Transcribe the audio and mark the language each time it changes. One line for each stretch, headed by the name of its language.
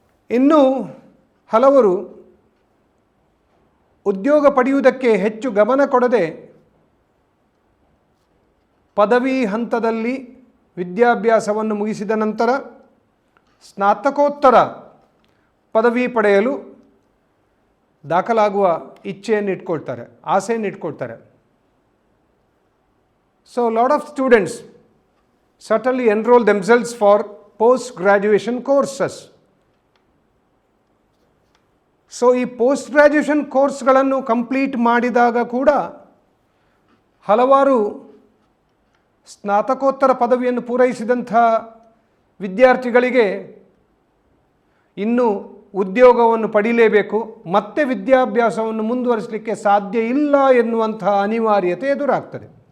Kannada: ಇನ್ನು ಹಲವರು ಉದ್ಯೋಗ ಪಡೆಯುವುದಕ್ಕೆ ಹೆಚ್ಚು ಗಮನ ಕೊಡದೆ ಪದವಿ ಹಂತದಲ್ಲಿ ವಿದ್ಯಾಭ್ಯಾಸವನ್ನು ಮುಗಿಸಿದ ನಂತರ ಸ್ನಾತಕೋತ್ತರ ಪದವಿ ಪಡೆಯಲು ದಾಖಲಾಗುವ ಇಚ್ಛೆಯನ್ನು ಇಟ್ಕೊಳ್ತಾರೆ, ಆಸೆಯನ್ನು ಇಟ್ಕೊಳ್ತಾರೆ.
English: So lot of students certainly enroll themselves for post-graduation courses.
Kannada: So ಈ ಪೋಸ್ಟ್ ಗ್ರ್ಯಾಜುಯೇಷನ್ ಕೋರ್ಸ್ಗಳನ್ನು ಕಂಪ್ಲೀಟ್ ಮಾಡಿದಾಗ ಕೂಡ ಹಲವಾರು ಸ್ನಾತಕೋತ್ತರ ಪದವಿಯನ್ನು ಪೂರೈಸಿದಂಥ ವಿದ್ಯಾರ್ಥಿಗಳಿಗೆ ಇನ್ನೂ ಉದ್ಯೋಗವನ್ನು ಪಡೀಲೇಬೇಕು, ಮತ್ತೆ ವಿದ್ಯಾಭ್ಯಾಸವನ್ನು ಮುಂದುವರಿಸಲಿಕ್ಕೆ ಸಾಧ್ಯ ಇಲ್ಲ ಎನ್ನುವಂತಹ ಅನಿವಾರ್ಯತೆ ಎದುರಾಗ್ತದೆ.